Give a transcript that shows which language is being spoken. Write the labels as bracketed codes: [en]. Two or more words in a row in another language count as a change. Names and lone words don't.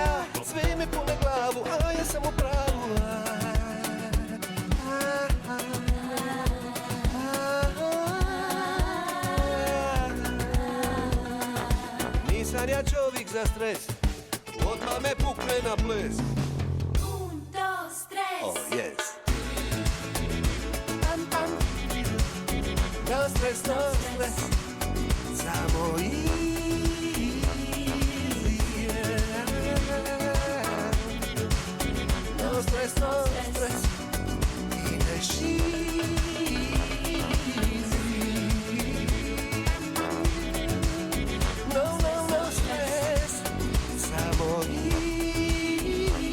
[hr] Svi mi pune glavu, a ja sam u pravu. Nisam ja čovjek za stres, odmah me pukne na ples. [es] Un, dos, tres. [en] Oh, yes. No stres, no stres, samo easy. No stres, no stres, ideš easy. No, no, no stres, samo easy.